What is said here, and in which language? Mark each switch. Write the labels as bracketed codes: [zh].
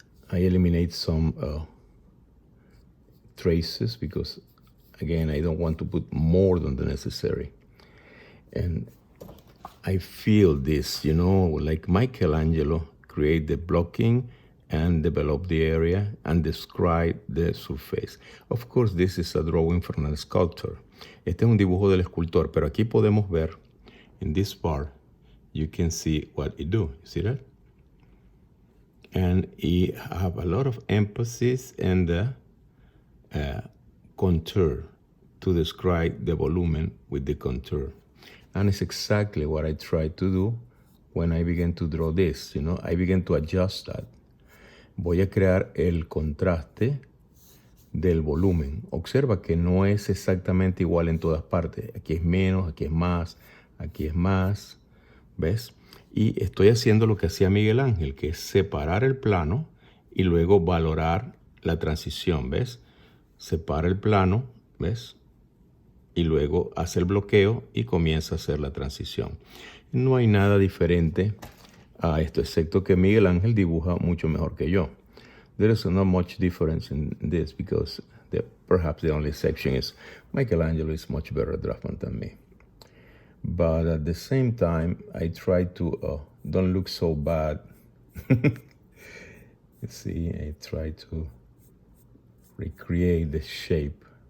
[en] I eliminate some traces because, again, I don't want to put more than the necessary. And I feel this, you know, like Michelangelo create the blocking and develop the area and describe the surface. Of course, this is a drawing from a sculptor. [es] Este es un dibujo del escultor, pero aquí podemos ver, [en] in this part, you can see what it do. You see that? And it have a lot of emphasis in the contour to describe the volumen with the contour. And it's exactly what I try to do when I begin to draw this, you know, I begin to adjust that. [es] Voy a crear el contraste del volumen. Observa que no es exactamente igual en todas partes. Aquí es menos, aquí es más, ¿ves? Y estoy haciendo lo que hacía Miguel Ángel, que es separar el plano y luego valorar la transición, ¿ves? Separa el plano, ¿ves? Y luego hace el bloqueo y comienza a hacer la transición. No hay nada diferente a esto, excepto que Miguel Ángel dibuja mucho mejor que yo. [en] there is not much difference in this because perhaps the only exception is Michelangelo is much better draftsman than me. But at the same time, I try to don't look so bad. You see, I try to recreate the shape.